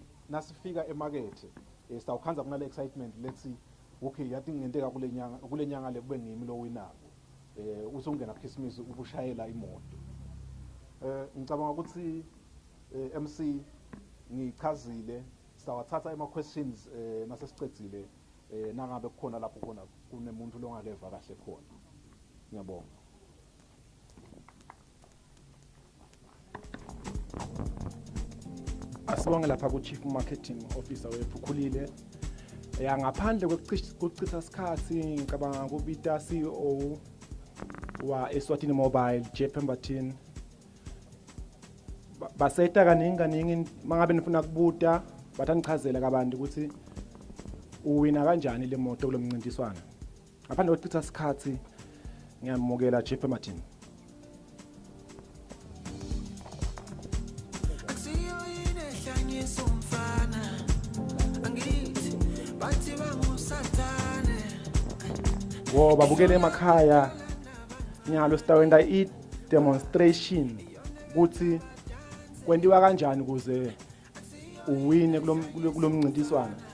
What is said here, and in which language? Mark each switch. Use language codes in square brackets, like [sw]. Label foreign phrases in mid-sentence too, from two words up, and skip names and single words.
[ss] nasifika emarket sitawukhanza kunale excitement lethi okay yathi ngenteka kule nyanga le kube ngimi lo winako usungena Christmas ubushayela imoto ngicabanga ukuthi MC ngichazile sawathatha ama questions mase sicedzile nangabe kukhona lapho khona kunemuntu longakeva kahle khona ngiyabonga asibonge lapha ku [en] Chief Marketing Officer [ss] wethu Khulile ngaphandle kokuchitha isikhathi ngicabanga kubita CEO wa Eswatini Mobile Jeff Mbathini baseta kaningi mangabe nifuna kubuta bathangichazela kabantu ukuthi uwina kanjani le moto kulomncintiswano ngaphandle kokuchitha isikhathi ngiyamukela Jeff Mbathini ngoba bukele emakhaya nyalo sitawenda i-demonstration ukuthi kwendiwa kanjani kuze uwine kulomncintiswano